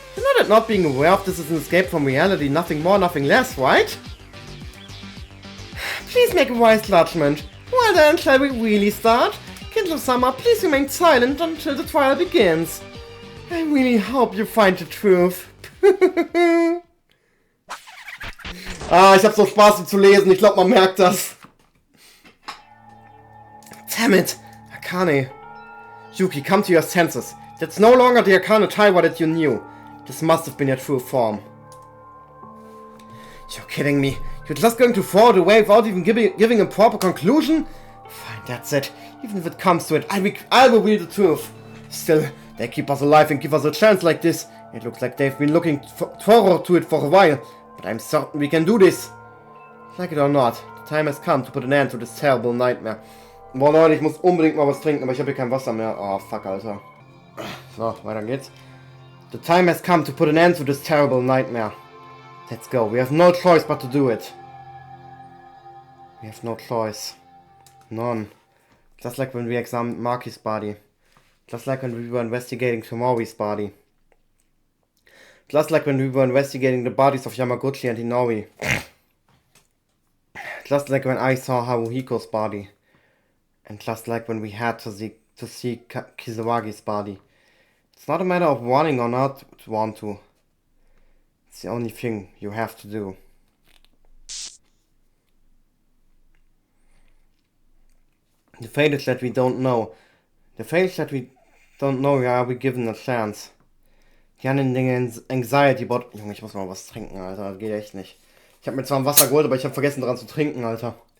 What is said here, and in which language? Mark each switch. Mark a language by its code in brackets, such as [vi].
[en] You know that not being aware of this is an escape from reality, nothing more, nothing less, right? Please make a wise judgment. Well then, shall we really start? Kindle-sama, please remain silent until the trial begins. I really hope you find the truth. [de] Ich hab so Spaß, ihn zu lesen. Ich glaube, man merkt das. [en] Damn it. Akane. Yuki, come to your senses. That's no longer the Akane Taiwa that you knew. This must have been your true form. You're kidding me. You're just going to throw it away without even giving a proper conclusion? Fine, that's it. Even if it comes to it, I will reveal the truth. Still, they keep us alive and give us a chance like this. It looks like they've been looking forward to it for a while. But I'm certain we can do this. Like it or not, the time has come to put an end to this terrible nightmare. [de] Boah Leute, ich muss unbedingt mal was trinken, aber ich habe hier kein Wasser mehr. Oh, fuck, Alter. So, weiter geht's. [en] The time has come to put an end to this terrible nightmare. Let's go. We have no choice but to do it. We have no choice. None. Just like when we examined Maki's body. Just like when we were investigating Tomori's body. Just like when we were investigating the bodies of Yamaguchi and Inori. Just like when I saw Haruhiko's body. And just like when we had to see Kizawagi's body. It's not a matter of wanting or not to want to. It's the only thing you have to do. The fate is that we don't know. The fate is that we don't know, are we given a chance. [de] Die anderen Dinge, [en] Anxiety, but... [de] Junge, ich muss mal was trinken, Alter. Das geht echt nicht. Ich habe mir zwar ein Wasser geholt, aber ich habe vergessen dran zu trinken, Alter.